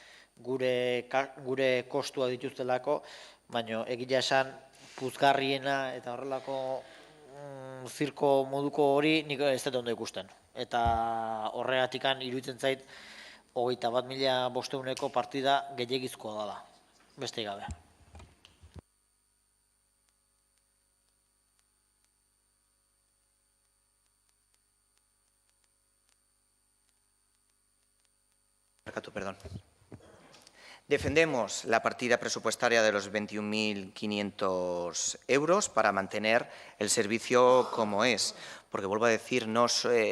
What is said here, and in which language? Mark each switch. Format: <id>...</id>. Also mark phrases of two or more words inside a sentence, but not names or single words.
<eu>gure kostua dituztelako, baina egia esan puzgarriena eta horrelako zirko moduko hori nik ez dut ondo ikusten. Eta horregatikan iruditzen zait 21.500 partida gehiagizkoa dela, beste gabe.</eu> <es>Perdón. Defendemos la partida presupuestaria de los 21.500 euros para mantener el servicio como es, porque vuelvo a decir, no es</es>